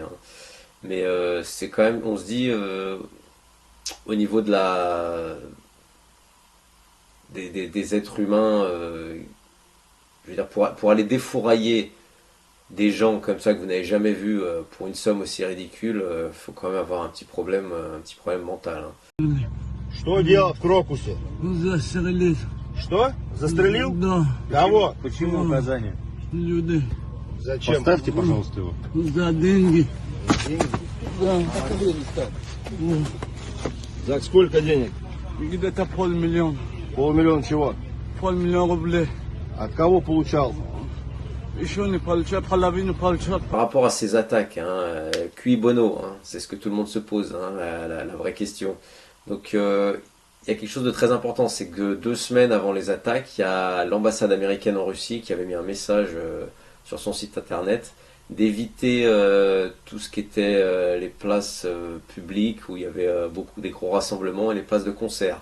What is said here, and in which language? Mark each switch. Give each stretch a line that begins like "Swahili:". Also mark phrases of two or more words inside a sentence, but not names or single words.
French: Mais c'est quand même, on se dit, au niveau de des êtres humains, je veux dire, pour aller défourailler des gens comme ça que vous n'avez jamais vus pour une somme aussi ridicule, faut quand même avoir un petit problème mental.
Russian: Что делать в Крокусе? Застрелить. Что? Застрелил? Да, Кого? Почему указание? людей. Зачем? Поставьте, пожалуйста, его. За деньги. Да. За сколько денег? Где-то 500 000. Полмиллиона чего? 500 000 рублей. От кого получал? Еще не получал, половину получал.
French: Par rapport à ces attaques,
Latin: cui bono,
French: c'est ce que tout le monde se pose, la vraie question. Donc il y a quelque chose de très important, c'est que 2 semaines avant les attaques, il y a l'ambassade américaine en Russie qui avait mis un message sur son site internet d'éviter tout ce qui était les places publiques où il y avait des gros rassemblements et les places de concert.